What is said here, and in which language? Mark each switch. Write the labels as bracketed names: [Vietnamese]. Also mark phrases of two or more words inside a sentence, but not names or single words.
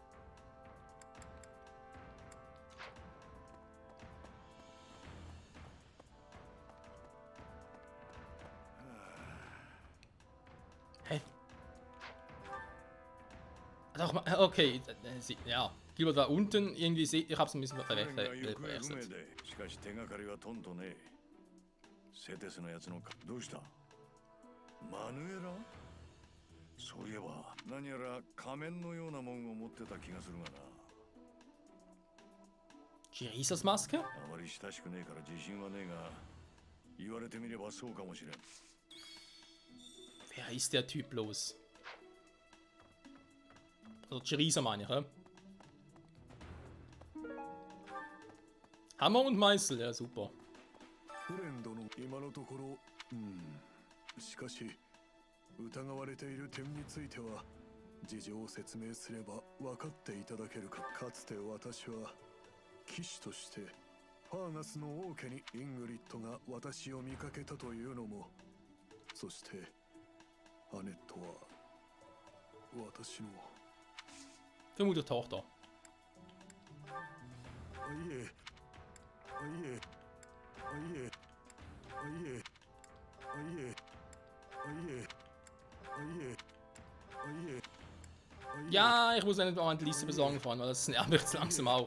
[German] Hä? Doch, okay, ja. Gilbert war unten, irgendwie, ich hab's ein bisschen verwechselt. [Japanese] しかし手がかりはとんとねえ。セテスのやつのどうした？マヌエラ？そういえば何やら仮面のようなもんを持ってた気がするがな。 [German] Jesus Maske? [Japanese] あまり親しくねえから自信はねえが、言われてみればそうかもしれん。 [German] Wer ist der Typ bloß? Also Cherisa meine ich, hä? Hammer und Meißel, ja super. [Japanese] フレンドの今のところ、しかし疑われている点については事情を説明すれば分かっていただけるか。かつて私は騎士としてファーガスの王家にイングリッドが私を見かけたというのも、そしてアネットは私の [German] Vermutlich Tochter. Ja, ich muss eine neue Liste besorgen fahren, weil das nervt mich jetzt langsam auch.